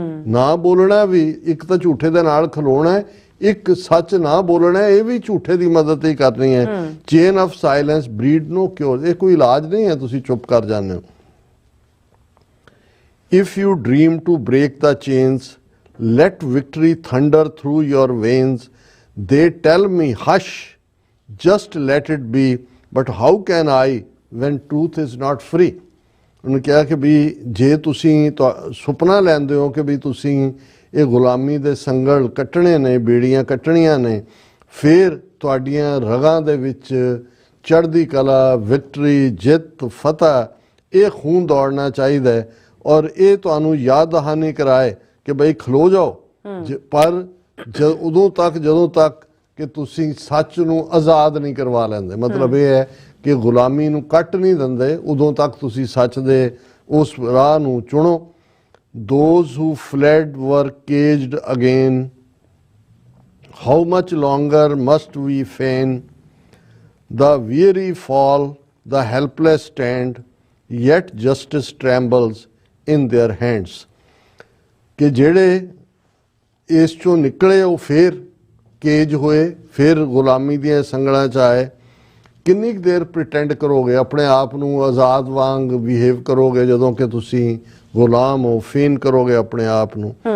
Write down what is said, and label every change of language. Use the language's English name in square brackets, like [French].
[Punjabi] ਨਾ ਬੋਲਣਾ ਵੀ ਇੱਕ ਤਾਂ ਝੂਠੇ ਦੇ ਨਾਲ ਖਲੋਣਾ ਹੈ, ਇੱਕ ਸੱਚ ਨਾ ਬੋਲਣਾ ਇਹ ਵੀ ਝੂਠੇ ਦੀ ਮਦਦ ਹੀ ਕਰਨੀ ਹੈ। [English] chain of silence breed no cure, [Punjabi] ਇਹ ਕੋਈ ਇਲਾਜ ਨਹੀਂ ਹੈ ਤੁਸੀਂ ਚੁੱਪ ਕਰ ਜਾਂਦੇ ਹੋ। [English] If you dream to break the chains let victory thunder through your veins. They tell me hush, just let it be, but how can I when truth is not free? [Punjabi] ਉਹਨੇ ਕਿਹਾ ਕਿ ਵੀ ਜੇ ਤੁਸੀਂ ਸੁਪਨਾ ਲੈਂਦੇ ਹੋ ਕਿ ਵੀ ਤੁਸੀਂ ਇਹ ਗੁਲਾਮੀ ਦੇ ਸੰਗਲ ਕੱਟਣੇ ਨੇ, ਬੇੜੀਆਂ ਕੱਟਣੀਆਂ ਨੇ, ਫਿਰ ਤੁਹਾਡੀਆਂ ਰਗਾਂ ਦੇ ਵਿੱਚ ਚੜ੍ਹਦੀ ਕਲਾ, ਵਿਕਟਰੀ, ਜਿੱਤ, ਫਤਿਹ, ਇਹ ਖੂਨ ਦੌੜਨਾ ਚਾਹੀਦਾ ਹੈ। ਔਰ ਇਹ ਤੁਹਾਨੂੰ ਯਾਦ ਦਹਾਨੀ ਕਰਾਏ ਕਿ ਬਈ ਖਲੋ ਜਾਓ, ਪਰ ਉਦੋਂ ਤੱਕ ਜਦੋਂ ਤੱਕ ਕਿ ਤੁਸੀਂ ਸੱਚ ਨੂੰ ਆਜ਼ਾਦ ਨਹੀਂ ਕਰਵਾ ਲੈਂਦੇ। ਮਤਲਬ ਇਹ ਹੈ ਕਿ ਗੁਲਾਮੀ ਨੂੰ ਕੱਟ ਨਹੀਂ ਦਿੰਦੇ, ਉਦੋਂ ਤੱਕ ਤੁਸੀਂ ਸੱਚ ਦੇ ਉਸ ਰਾਹ ਨੂੰ ਚੁਣੋ। [English] Those who fled were caged again. How much longer must we feign? The weary fall, the helpless stand, yet justice trembles in their hands. [Punjabi] ਕਿ ਜਿਹੜੇ ਇਸ ਚੋਂ ਨਿਕਲੇ ਉਹ ਫਿਰ ਕੇਜ ਹੋਏ, ਫਿਰ ਗੁਲਾਮੀ ਦੀਆਂ ਸੰਗਲਾਂ 'ਚ ਆਏ। ਕਿੰਨੀ ਕੁ ਦੇਰ ਪ੍ਰੀਟੈਂਡ ਕਰੋਗੇ, ਆਪਣੇ ਆਪ ਨੂੰ ਆਜ਼ਾਦ ਵਾਂਗ ਬਿਹੇਵ ਕਰੋਗੇ ਜਦੋਂ ਕਿ ਤੁਸੀਂ ਗੁਲਾਮ ਹੋ, ਫੇਨ ਕਰੋਗੇ ਆਪਣੇ ਆਪ ਨੂੰ।